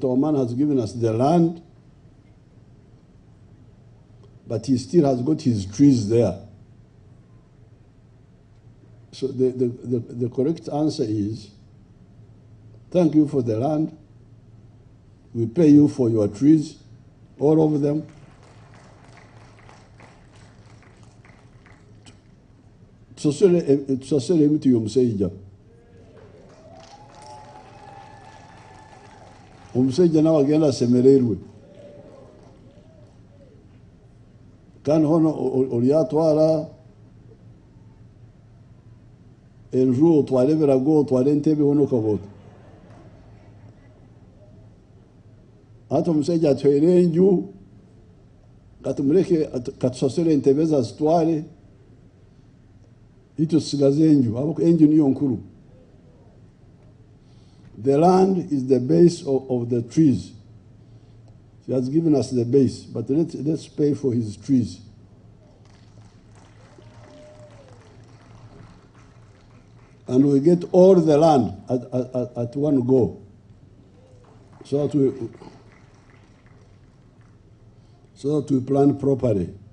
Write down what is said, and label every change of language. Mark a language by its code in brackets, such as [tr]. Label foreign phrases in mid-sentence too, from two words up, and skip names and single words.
[en] Oman has given us the land, but he still has got his trees there. So the correct answer is, thank you for the land. We pay you for your trees, all of them. [nyo] Tusasere emiti y'omusajja. Omusajja nawe agenda asemererwe. kandi hono oliyatwara enju otware ebirago otware entebe hono okabota hati omusajja atwere enju katumureke katusasire entebe zazitware itusigaze enju abo enju niyo nkuru. [en] The land is the base of the trees. He has given us the base, but let's pay for his trees. And we get all the land at one go, so that we plan properly.